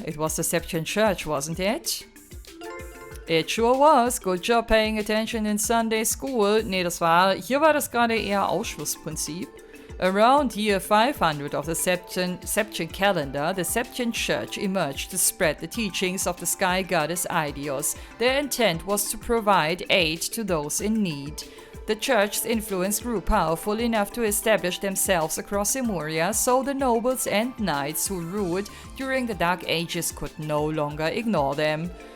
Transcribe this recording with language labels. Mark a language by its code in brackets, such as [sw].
[en] It was the Septian Church, wasn't it? It sure was. Good job paying attention in Sunday school. [de] Nee, hier war das gerade eher Ausschlussprinzip. [en] Around year 500 of the Septian calendar, the Septian Church emerged to spread the teachings of the sky goddess Aidios. Their intent was to provide aid to those in need. The church's influence grew powerful enough to establish themselves across Zemuria, so the nobles and knights who ruled during the Dark Ages could no longer ignore them.